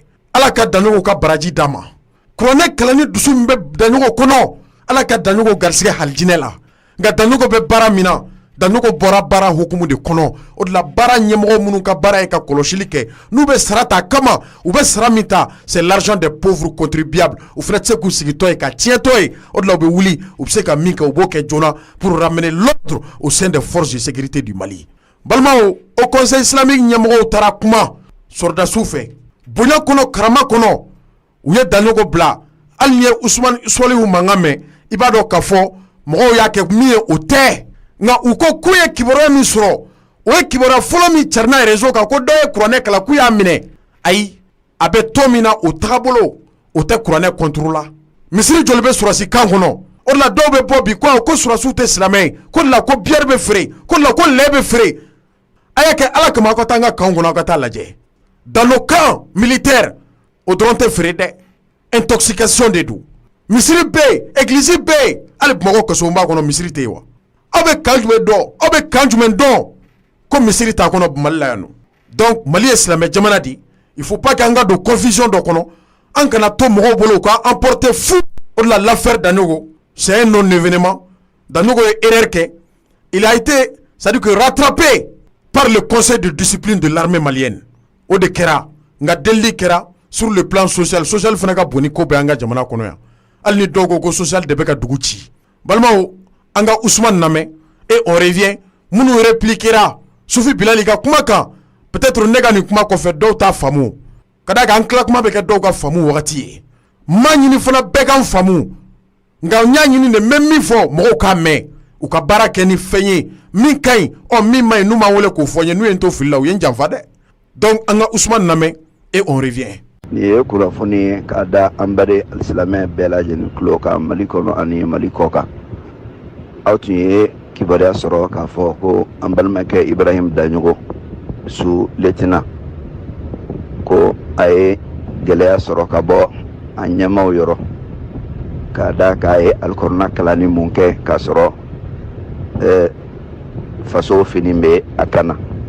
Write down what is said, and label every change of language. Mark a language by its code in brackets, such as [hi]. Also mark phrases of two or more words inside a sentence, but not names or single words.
[bm] Ala ka Danjogo ka baraji d'a ma. Kuranɛ kalanni dusu min bɛ Danjogo kɔnɔ Ala ka Danjogo garisɛgɛ halijinɛ la. Nka Danjogo bɛ baara min na Danjogo bɔra baara hukumu de kɔnɔ. O de la baara ɲɛmɔgɔ minnu ka baara ye ka kɔlɔsili kɛ n'u bɛ sara ta kama u bɛ sara min ta [fr] c'est l'argent des pauvres contribuables. [bm] U fana tɛ se k'u sigitɔ ye ka tiɲɛtɔ ye. O de la u bɛ wuli u bɛ se ka min kɛ u b'o kɛ joona [fr] pour ramener l'ordre au sein des forces de sécurité du Mali. [bm] Balimaw [fr] au conseil islamique [bm] ɲɛmɔgɔw taara kuma sɔrɔdasiw fɛ bonya kɔnɔ karama kɔnɔ u ye Danjogo bila hali ni ye Usmane Solihu mankan mɛn i b'a dɔn k'a fɔ mɔgɔw y'a kɛ min ye o tɛ. Nka u ko k'u ye kibaruya min sɔrɔ o ye kibaruya fɔlɔ min carinna réseau kan ko dɔ ye kuranɛ kalan k'u y'a minɛ ayi a bɛ tɔn min na o tagabolo o tɛ kuranɛ contrôle la. Misiri joli bɛ sɔrɔsi kan kɔnɔ o de la dɔw bɛ bɔ bi ko sɔrɔsiw tɛ silamɛ ye ko de la ko bière bɛ feere ko de la ko lait bɛ feere. A y'a kɛ Ala kama aw ka taa an ka kanw kɔnɔ aw ka taa lajɛ [fr] dans nos camps militaires [bm] o dɔrɔn tɛ feere dɛ intoxication de don. Misiri bɛ yen église bɛ yen hali Bamakɔ kasobonba kɔnɔ misiri tɛ yen wa. Aw bɛ kan jumɛn dɔn aw bɛ kan jumɛn dɔn ko misiri t'a kɔnɔ Mali la yan nɔ. Donc Mali ye silamɛ jamana di [fr] il faut pas que [bm] an ka don confusion dɔ kɔnɔ an kana to mɔgɔw bolo u ka [fr] emporter fou. [bm] O de la [fr] l'affaire Danjogo c'est un non événement. [bm] Danjogo ye erreur kɛ [fr] il a été c'est-à-dire que rattrapé par le conseil de discipline de l'armée malienne. [bm] O de kɛra nka delili kɛra [fr] sur le plan social [bm] fana ka bon ni ko bɛ an ka jamana kɔnɔ yan. Hali ni dɔw ko social de bɛ ka dugu ci. Balimaw an ka Usmane lamɛn [fr] et on revient [bm] minnu répliquera Sufi Bilali ka kuma kan peut-être ne ka nin kuma kɔfɛ dɔw t'a faamu ka d'a kan an tila kuma bɛ kɛ dɔw ka faamu wagati ye. M'a ɲini fana bɛɛ k'an faamu nka n y'a ɲini de n bɛ min fɔ mɔgɔw k'a mɛn u ka baara kɛ ni fɛn ye min ka ɲi min ma ɲi n'u m'an wele k'o fɔ n ye n'u ye n to fili la u ye n janfa dɛ. Donc an ka Usmane lamɛn [fr] et on revient. [bm] Nin ye kunnafoni ye k'a da an bɛɛ alisilamɛ bɛɛ lajɛlen tulo kan Mali kɔnɔ ani Mali kɔ kan. Aw tun ye kibaruya sɔrɔ k'a fɔ ko an balimakɛ Ibrahim Danjogo [fr] sous lieutenant [bm] ko a ye gɛlɛya sɔrɔ ka bɔ a ɲɛmaw yɔrɔ k'a da k'a ye alikɔrɔna kalanni mun kɛ k'a sɔrɔ faso fini bɛ a kan na.